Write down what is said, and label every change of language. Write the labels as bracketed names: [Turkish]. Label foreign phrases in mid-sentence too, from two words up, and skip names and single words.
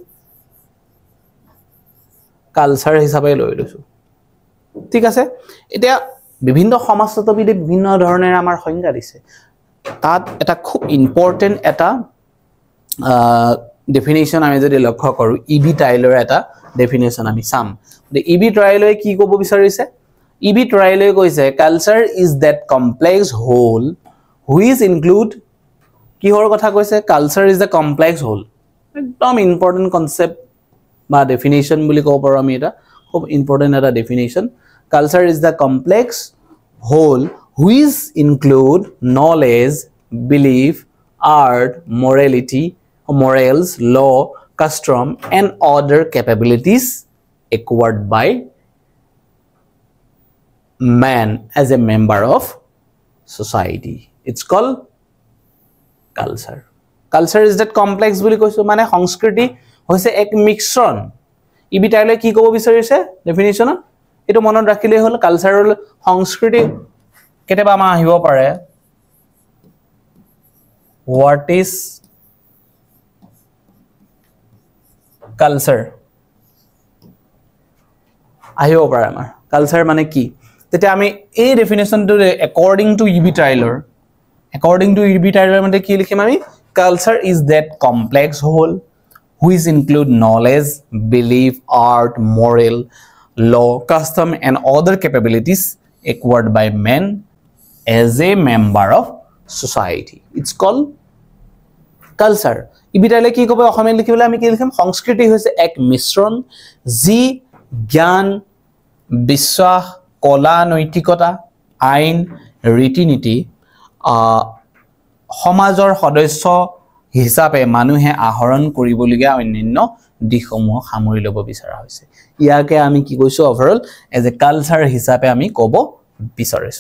[Assamese] কালচাৰ হিচাপে লৈ লৈছো ঠিক আছে এতিয়া বিভিন্ন সমাজতত্ত্ববিদে বিভিন্ন ধৰণৰ আমাৰ সংজ্ঞা দিছে তাত এটা খুব ইম্পৰ্টেন্ট এটা ডেফিনিশন আমি যদি লক্ষ্য কৰো ইবি টাইলৰ এটা ডেফিনিশন আমি চাম ইবি টাইলৰে কি ক'ব বিচাৰিছে [English] ইবি টাইলৰে কৈছে culture is that complex whole which include [Assamese] কিহৰ কথা কৈছে [English] culture is the complex whole একদম important concept বা definition [Assamese] বুলি ক'ব পাৰো আমি এটা খুব ইম্পৰ্টেন্ট এটা [English] definition culture is the complex whole which include knowledge belief art morality morals law custom and other capabilities acquired by man as a member of society it's called culture culture is that complex [Assamese] বুলি কৈছো মানে সংস্কৃতি হৈছে এক মিশ্ৰণ ইবি টাইলে কি ক'ব বিচাৰিছে ডেফিনিশনত এটো মনত ৰাখিলে হল কালচাৰেল সংস্কৃতি কেতেবা মা আহিব পাৰে [English] what is culture [Assamese] আহিব পাৰে আমাৰ কালচাৰ মানে কি তেতিয়া আমি এই ডেফিনিশনটো [English] according to [Assamese] ইবি টাইলৰ মানে কি লিখিম আমি [English] culture is that complex whole which include knowledge belief art moral law custom and other capabilities acquired by men as a member of society it's called culture [Assamese] ইবিটাইলে কি কব অসমীয়া লিখিবলৈ আমি কি লিখিম সংস্কৃতি হৈছে এক মিশ্ৰণ যি জ্ঞান বিশ্বাস কলা নৈতিকতা আইন ৰীতি-নীতি সমাজৰ সদস্য হিচাপে মানুহে আহৰণ কৰিবলগীয়া অন্যান্য দিশসমূহ সামৰি ল'ব বিচৰা হৈছে ইয়াকে আমি কি কৈছো [English] overall as a culture [Assamese] হিচাপে আমি ক'ব বিচাৰিছো